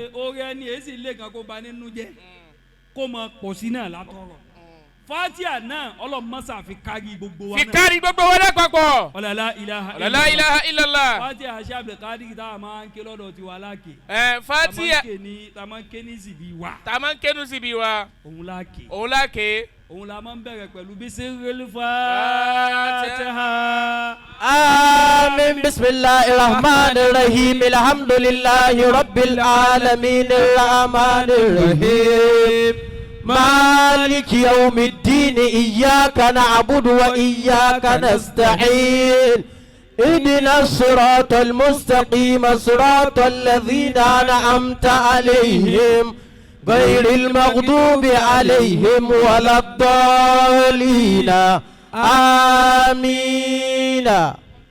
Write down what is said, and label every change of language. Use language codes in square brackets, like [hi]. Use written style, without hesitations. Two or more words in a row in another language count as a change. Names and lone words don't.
[yo] oore ẹni èyí sì lè kan kó ba nínú jẹ́ kó mọ pọ̀ sí náà látọ̀rọ̀ Fatiha náà ọlọ́mọ́sá fi kárí gbogbo wa náà. fi kárí gbogbo wa náà papọ̀. ọ̀làlá [ar] إله إلا الله. [yo] Fatiha Sheikh Abdul Qadir tá a máa ń ké lọ́dọ̀ tiwa láàkè. Fatiha tá a máa ń ké ní síbi wa. tá a máa ń ké ní síbi wa. òun láàkè. òun láàkè. òun la máa ń bẹ̀rẹ̀ pẹ̀lú bismil Fatiha. [ar] آمين بسم الله الرحمن الرحيم الحمد لله رب العالمين الرحمن الرحيم مالك يوم الدين إياك نعبد وإياك نستعين اهدنا الصراط المستقيم صراط الذين أنعمت عليهم غير المغضوب عليهم ولا الضالين آمين